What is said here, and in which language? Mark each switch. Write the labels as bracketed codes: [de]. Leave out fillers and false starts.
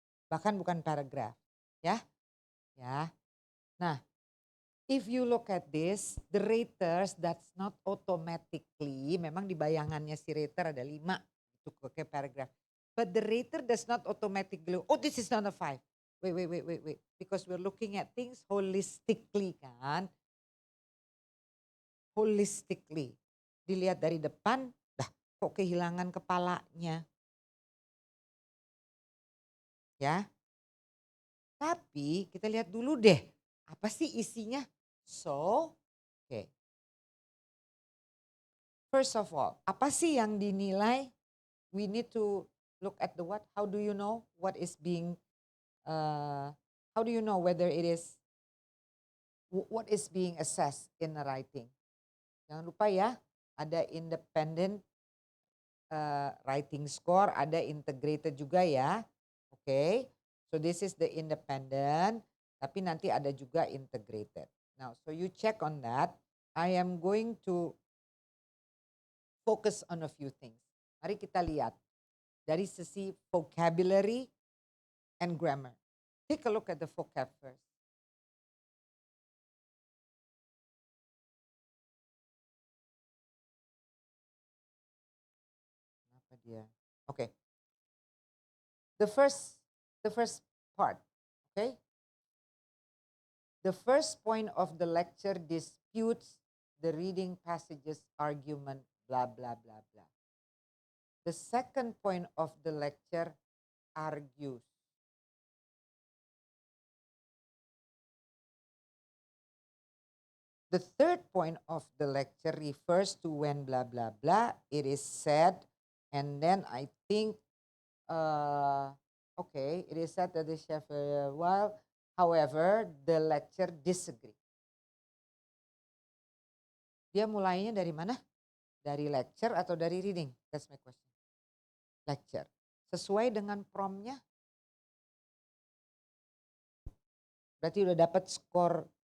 [id] Bahkan bukan paragraph. Ya, ya. Nah, [en] if you look at this, the raters that's not automatically, [id] memang di bayangannya si rater ada 5 itu kayak paragraph. [en] But the rater does not automatically, oh this is not a 5. Wait. Because we're looking at things holistically kan. Holistically. [id] Dilihat dari depan, dah kok kehilangan kepalanya. Ya. Tapi kita lihat dulu deh, apa sih isinya? [en] So, okay. [id] First of all, apa sih yang dinilai? [en] We need to look at the what. How do you know what is being, how do you know whether it is, what is being assessed in the writing? [id] Jangan lupa ya, ada independent writing score, ada integrated juga ya. [en] Okay, so this is the independent, [id] tapi nanti ada juga integrated. [en] Now, so you check on that. I am going to focus on a few things. [id] Mari kita lihat dari sisi [en] vocabulary and grammar. Take a look at the vocab first. [id] Apa dia? [en] Okay. The first part, okay? The first point of the lecture disputes the reading passages argument, blah, blah, blah, blah. The second point of the lecture argues. The third point of the lecture refers to when blah, blah, blah. It is said, and then I think, okay, it is said that the chef, while, however, the lecture disagree. [id] Dia mulainya dari mana? Dari lecture atau dari reading? [en] That's my question. Lecture. [id] Sesuai dengan promnya. Berarti udah dapat skor.